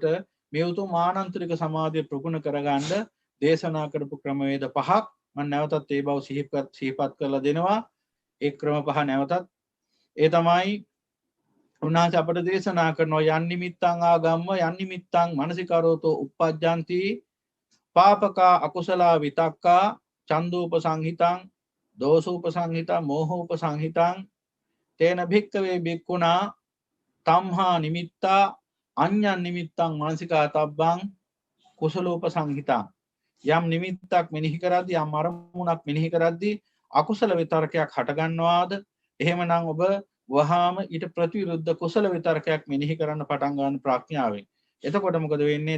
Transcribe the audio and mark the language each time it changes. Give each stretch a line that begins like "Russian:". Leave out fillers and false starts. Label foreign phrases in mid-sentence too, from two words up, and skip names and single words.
Sinhala: මේ උතුම් ආනන්තරික සමාධිය ප්‍රගුණ කරගන්න දේශනා කරපු ක්‍රමවේද පහක් මම නැවතත් ඒ බව සිහිපත් කරලා දෙනවා ඒ ක්‍රම පහ නැවතත් ඒ තමයි උන්වහන්සේ අපට දේශනා කරනවා
Pali: යන් නිමිත්තං ආගම්ම යන් නිමිත්තං මනසිකරෝතෝ uppajjanti පාපකා අකුසලා විතක්කා චන්දෝප සංහිතං දෝසෝප සංහිතං මෝහෝප සංහිතං තේන භික්කවේ භික්ඛුනා තම්හා නිමිත්තා අඤ්ඤං නිමිත්තං මනසිකාතබ්බං කුසලෝප සංහිතං
Sinhala: යම් නිමිත්තක් මෙනෙහි කරද්දී යම් අරමුණක් මෙනෙහි කරද්දී අකුසල විතර්කයක් හටගන්නවාද එහෙමනම් ඔබ වහාම ඊට ප්‍රතිවිරුද්ධ කුසල විතර්කයක් මෙනෙහි කරන්න පටන් ගන්න ප්‍රඥාවෙන්. එතකොට මොකද වෙන්නේ?